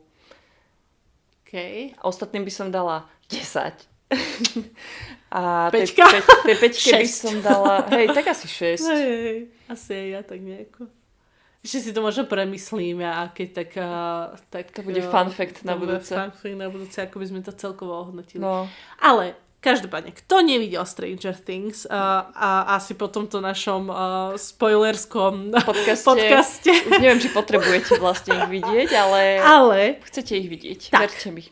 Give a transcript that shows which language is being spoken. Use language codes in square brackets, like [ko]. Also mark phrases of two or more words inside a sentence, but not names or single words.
[sk] Okay. A ostatným by som dala 10. A tej 5 by som dala, tak asi 6. Hej, asi aj ja tak nejako. Ešte si to možno premyslíme a keď tak to bude [en] fun fact [sk] na budúce. [en] Fun fact [sk] na budúce, ako by sme to celkovo ohodnotili. No. Ale každopádne, kto nevidel Stranger Things a asi po tomto našom spoilerskom podcaste. Už neviem, či potrebujete vlastne ich vidieť, ale chcete ich vidieť. Tak, verte mi.